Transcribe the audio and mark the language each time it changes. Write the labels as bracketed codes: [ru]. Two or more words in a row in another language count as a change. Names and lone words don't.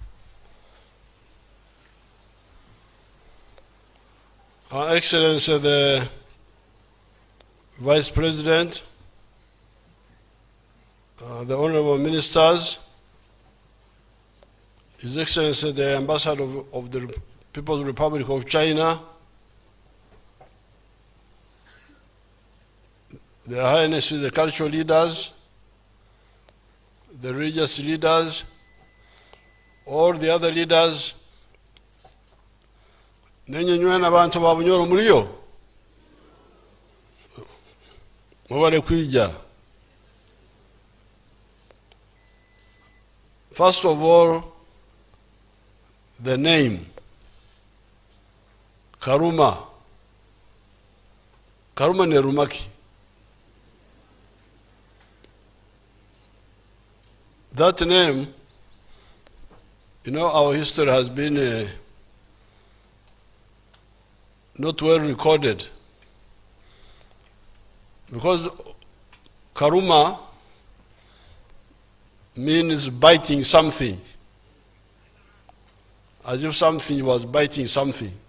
[en] Her Excellency the Vice President, the Honorable Ministers, His Excellency the Ambassador of the People's Republic of China, Their Highnesses the cultural leaders, the religious leaders, all the other leaders, [nyo] nenyenywana abantu babunyoro muliyo mubale kwija. [en] First of all, the name Karuma. [nyo] Karuma ne rumaki. [en] That name, you know, our history has been not well recorded, because Karuma means biting something, as if something was biting something.